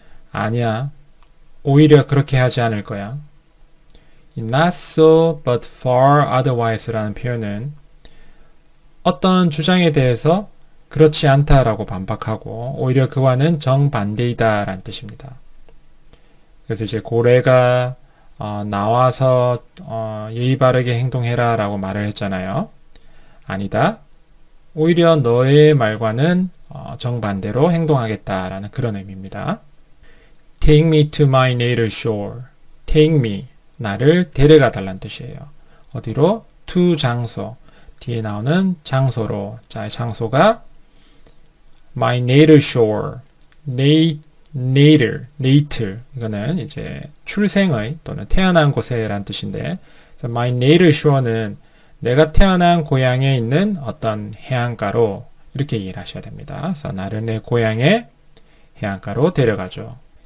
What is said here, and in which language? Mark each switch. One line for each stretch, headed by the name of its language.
Korean: 아니야, 오히려 그렇게 하지 않을 거야.
English: Not so, but far otherwise
Korean: 라는 표현은 어떤 주장에 대해서 그렇지 않다라고 반박하고 오히려 그와는 정반대이다 라는 뜻입니다. 그래서 이제 고래가 나와서 예의 바르게 행동해라 라고 말을 했잖아요. 아니다. 오히려 너의 말과는 정반대로 행동하겠다라는 그런 의미입니다.
English: Take me to my native shore. Take me.
Korean: 나를 데려가 달라는 뜻이에요. 어디로? to 장소. 뒤에 나오는 장소로. 자, 장소가 my native shore.
English: natal.
Korean: 이거는 이제 출생의 또는 태어난 곳에란 뜻인데, my natal shore는 내가 태어난 고향에 있는 어떤 해안가로 이렇게 이해를 하셔야 됩니다. 그래서 나를 내 고향의 해안가로 데려가죠.